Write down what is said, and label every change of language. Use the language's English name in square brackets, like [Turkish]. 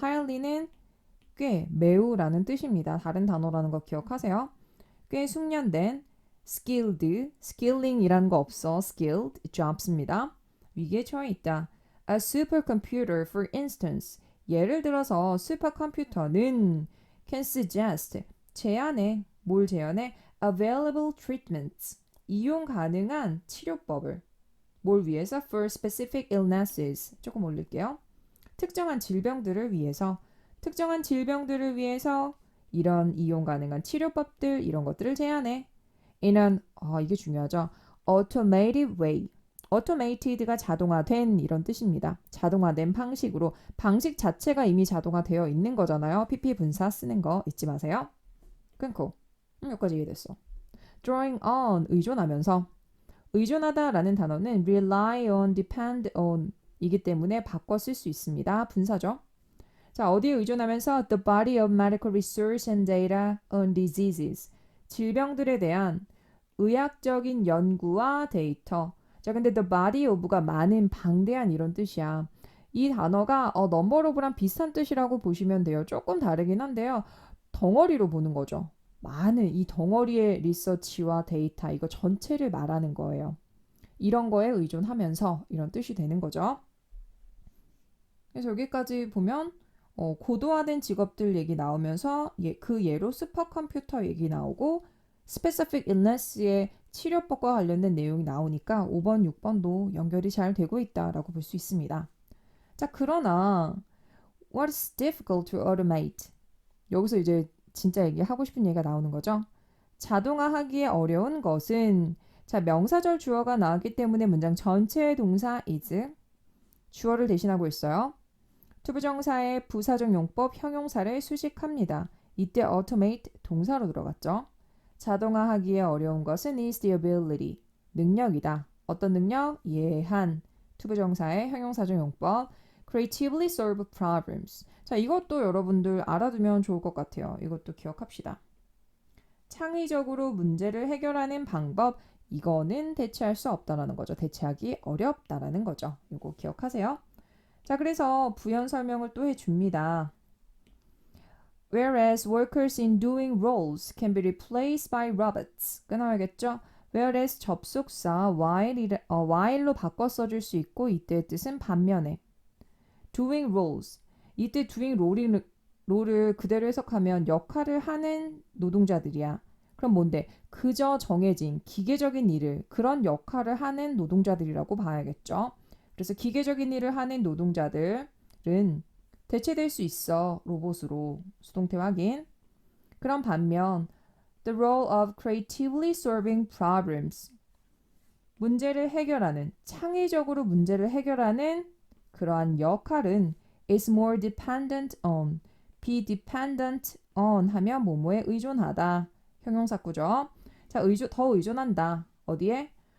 [Korean] highly는 꽤 매우라는 뜻입니다. 다른 단어라는 거 기억하세요. 꽤 숙련된 skilled, skilling이라는 거 없어. skilled jobs입니다. 위기에 처해 있다. [English] A supercomputer, for instance. [Korean] 예를 들어서 슈퍼컴퓨터는 [English] can suggest, [Korean] 제안해, 뭘 제안해? [English] Available treatments, [Korean] 이용 가능한 치료법을. 뭘 위해서? [English] For specific illnesses. [Korean] 조금 올릴게요. 특정한 질병들을 위해서, 특정한 질병들을 위해서 이런 이용 가능한 치료법들, 이런 것들을 제안해. In an, 이게 중요하죠. [English] automated way. [Korean] automated가 자동화된 이런 뜻입니다. 자동화된 방식으로. 방식 자체가 이미 자동화되어 있는 거잖아요. PP 분사 쓰는 거 잊지 마세요. 끊고. 여기까지 이해됐어. drawing on, 의존하면서. 의존하다라는 단어는 rely on, depend on 이기 때문에 바꿔 쓸 수 있습니다. 분사죠. 자, 어디에 의존하면서 [English] the body of medical research and data on diseases. [Korean] 질병들에 대한 의학적인 연구와 데이터. 자, 근데 the body of가 많은, 방대한 이런 뜻이야. 이 단어가 number of랑 비슷한 뜻이라고 보시면 돼요. 조금 다르긴 한데요. 덩어리로 보는 거죠. 많은 이 덩어리의 리서치와 데이터, 이거 전체를 말하는 거예요. 이런 거에 의존하면서 이런 뜻이 되는 거죠. 그래서 여기까지 보면 고도화된 직업들 얘기 나오면서 그 예로 슈퍼컴퓨터 얘기 나오고 specific illness의 치료법과 관련된 내용이 나오니까 5번, 6번도 연결이 잘 되고 있다라고 볼 수 있습니다. [English] 자, 그러나 what's difficult to automate? [Korean] 여기서 이제 진짜 얘기하고 싶은 얘기가 나오는 거죠. 자동화하기에 어려운 것은 자, 명사절 주어가 나왔기 때문에 문장 전체의 동사 is 주어를 대신하고 있어요. 투부정사의 부사적 용법 형용사를 수식합니다. 이때 automate 동사로 들어갔죠. 자동화하기에 어려운 것은 [English] is the ability, [Korean] 능력이다. 어떤 능력? 예한. 투부정사의 형용사적 용법 [English] creatively solve problems. [Korean] 자, 이것도 여러분들 알아두면 좋을 것 같아요. 이것도 기억합시다. 창의적으로 문제를 해결하는 방법, 이거는 대체할 수 없다라는 거죠. 대체하기 어렵다라는 거죠. 이거 기억하세요. 자, 그래서 부연 설명을 또 해줍니다. [English] Whereas workers in doing roles can be replaced by robots. [Korean] 끊어야겠죠? Whereas 접속사 while로 바꿔 써줄 수 있고 이때의 뜻은 반면에 doing roles. 이때 doing 롤을 그대로 해석하면 역할을 하는 노동자들이야. 그럼 뭔데? 그저 정해진 기계적인 일을 그런 역할을 하는 노동자들이라고 봐야겠죠. 그래서 기계적인 일을 하는 노동자들은 대체될 수 있어. 로봇으로. 수동태 확인. 그런 반면 [English] the role of creatively solving problems. [Korean] 문제를 해결하는, 창의적으로 문제를 해결하는 그러한 역할은 [English] is more dependent on, [Korean] be dependent on 하면 뭐뭐에 의존하다. 형용사구죠. 자, 더 의존한다. 어디에?